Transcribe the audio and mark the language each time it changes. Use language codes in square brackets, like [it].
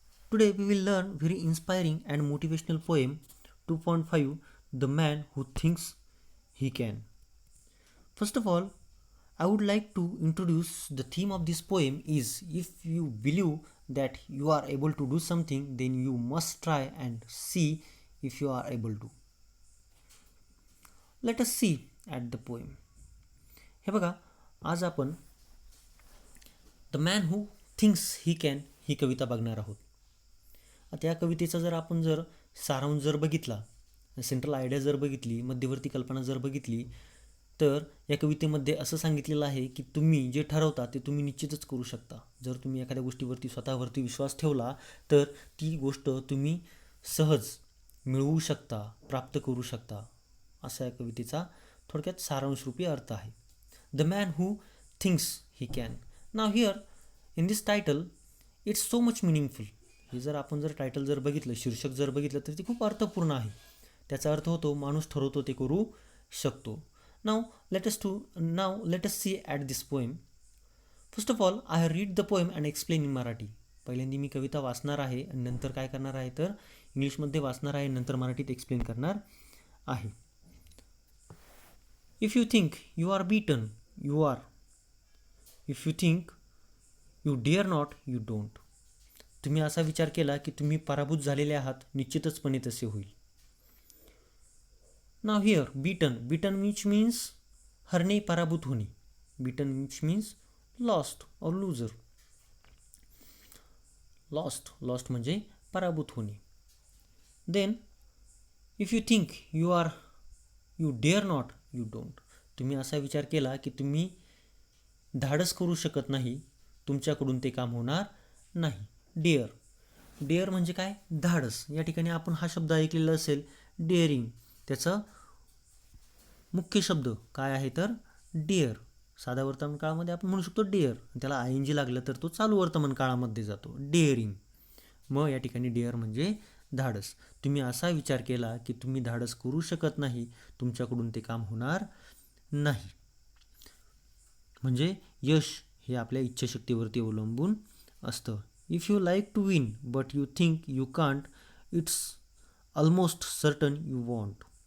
[en] Today we will learn very inspiring and motivational poem 2.5, The Man Who Thinks He Can. First of all, I would like to introduce the theme of this poem is if you believe that you are able to do something, then you must try and see if you are able to. Let us see at the poem. [mr] हे बघा, आज आपण the man who thinks he can ही कविता बघणार आहोत. आता या कवितेचा जर सारांश जर बघितला, सेंट्रल आयडिया जर बघितली, मध्यवर्ती कल्पना जर बघितली, तर या कवितेमध्ये असं सांगितलेलं आहे की तुम्ही जे ठरवता ते तुम्ही निश्चितच करू शकता. जर तुम्ही एखाद्या गोष्टीवरती स्वतःवरती विश्वास ठेवला तर ती गोष्ट तुम्ही सहज मिळवू शकता, प्राप्त करू शकता, असा या कवितेचा थोडक्यात सारांशरूपी अर्थ आहे. [en] The man who thinks he can. Now here in this title it's so much meaningful. [mr] हे आपण टायटल जर बघितलं, शीर्षक जर बघितलं तर ते खूप अर्थपूर्ण आहे. त्याचा अर्थ होतो माणूस ठरवतो ते करू शकतो. [en] Now let us see at this poem. First of all I read the poem and explain in Marathi. [mr] पहिल्यांदा मी कविता वाचणार आहे आणि नंतर काय करणार आहे तर इंग्लिशमध्ये वाचणार आहे, नंतर मराठीत एक्सप्लेन करणार आहे. [en] If you think you are beaten, you are. If you think you dare not, you don't. [mr] तुम्ही असा विचार केला की तुम्ही पराभूत झालेले आहात, निश्चितचपणे तसे होईल. [en] now here beaten which means [mr] हरणे, पराभूत होणे. [en] Beaten which means lost or loser. [mr] लॉस्ट म्हणजे पराभूत होणे. [en] Then if you think you dare not, you don't. [mr] तुम्ही असा विचार केला की तुम्ही धाडस करू शकत नाही, तुमच्याकडून ते काम होणार नाही. डेअर म्हणजे काय? धाडस. या ठिकाणी आपण हा शब्द ऐकलेला असेल, डेअरिंग. त्याचा मुख्य शब्द काय आहे तर डेअर. साधा वर्तमान काळामध्ये आपण म्हणू शकतो डेअर, त्याला ING लागलं तर तो चालू वर्तमान काळामध्ये जातो, डेअरिंग. मग या ठिकाणी डेअर म्हणजे धाडस. तुम्ही असा विचार केला की तुम्ही धाडस करू शकत नाही, तुमच्याकडून ते काम होणार नाही. म्हणजे यश हे आपल्या इच्छाशक्तीवरती अवलंबून असतं. [en] If you like to win but you think you can't, it's almost certain you won't.